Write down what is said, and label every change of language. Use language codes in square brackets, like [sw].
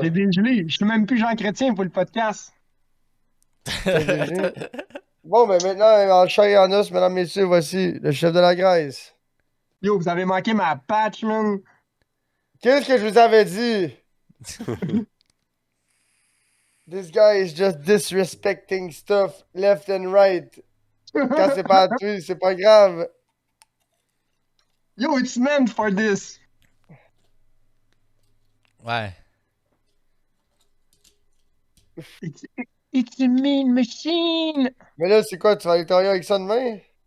[fr] j'ai dégelé. Je suis même plus Jean Chrétien pour le podcast. t'as dégelé. Bon, mais maintenant, en chair et en os, mesdames, messieurs, voici le chef de la Grèce. Yo, vous avez manqué ma patch, man. Qu'est-ce que je vous avais dit? [en] This guy is just disrespecting stuff left and right. [fr] Quand c'est pas à toi, c'est pas grave. [en] Yo, it's meant for this. [fr] Ouais. [en] It's a mean machine. [fr] Mais là, c'est quoi? Tu vas aller travailler avec ça demain?